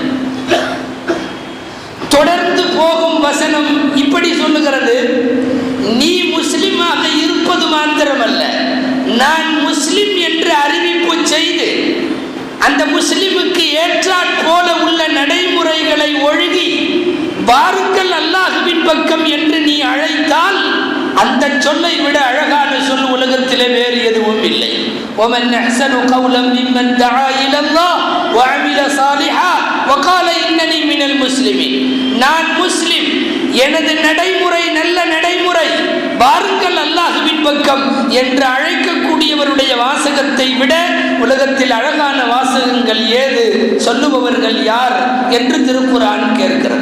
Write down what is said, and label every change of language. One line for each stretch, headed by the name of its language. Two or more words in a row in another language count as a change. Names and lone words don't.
Tamil: தொடர்ந்து போகும் வசனம் இப்படி சொல்லுகிறது, நீ முஸ்லிமாக இருப்பது மாத்திரமல்ல, நான் முஸ்லிம் என்று அறிவிப்பு செய்து அந்த முஸ்லிமுக்கு ஏற்றாற் போல உள்ள நடைமுறைகளை ஒழுகி வாருங்கள் அல்லாஹ்வின் பக்கம் என்று நீ அழைத்தால் அந்த சொல்லை விட அழகான சொல் உலகத்திலே வேறு எதுவும் இல்லை.
Arabic: وَمَنْ أَحْسَنُ قَوْلًا مِمَّنْ دَعَا إِلَى اللَّهِ وَعَمِلَ صَالِحًا وَقَالَ إِنَّنِي مِنَ الْمُسْلِمِينَ.
Tamil: நான் முஸ்லிம், எனது நடைமுறை நல்ல நடைமுறை, வாருங்கள் அல்லாஹ்வின் பக்கம் என்று அழைக்கக்கூடியவருடைய வாசகத்தை விட உலகத்தில் அழகான வாசகங்கள் ஏது, சொல்லுபவர்கள் யார் என்று திருக்குர்ஆன் கேட்கிறது.